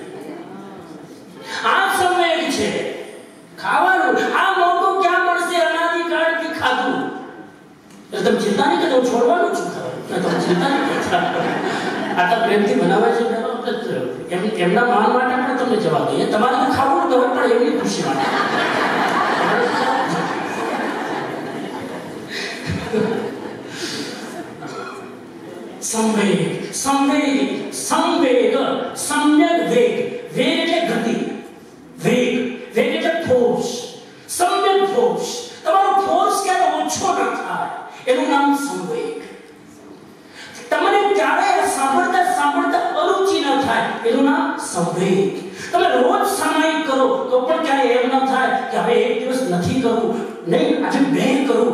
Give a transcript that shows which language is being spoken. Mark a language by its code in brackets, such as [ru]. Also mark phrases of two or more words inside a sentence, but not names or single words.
[gu] આ સંવેગ છે ખાવાનું. આ મોટું ક્યાં મળશે? અનાદિકાળથી ખાધું. તમે ચિંતા નહીં કરતા, હું છોડવાનું છું. તમે ચિંતા નહીં કરતા. આટલા પ્રેમથી બનાવે છે એમના માન માટે આપણે તમને જવાબ દઈએ. તમારે તો ખાવું ન હોય પણ એમની ખુશી માટે. સંવેગ, સંવેગ, સંવેગ, સમ્યક વેગ. वेग એટલે ગતિ, વેગ, વેગ એટલે ફોર્સ. सम्यक ફોર્સ. તમારો ફોર્સ ક્યારે ઓછો ન થાય એનું નામ સંવેગ. તમને ક્યારે સાંભળતા અરુચિ ન થાય એનું નામ સંવેગ. તમે રોજ સામાયિક કરો તો પણ ક્યારે એમ ન થાય કે હવે એક દિવસ નથી કરવું, નહીં આજે 2 કરું.